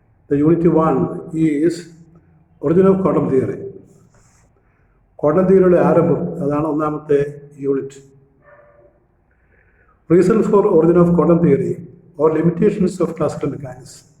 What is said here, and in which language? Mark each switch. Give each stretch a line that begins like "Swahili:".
English: The unit 1 is origin of quantum theory.
Malayalam: Quantum theory ആരംഭം അതാണ് ഒന്നാമത്തെ unit.
English: Reason for origin of quantum theory or limitations of classical mechanics.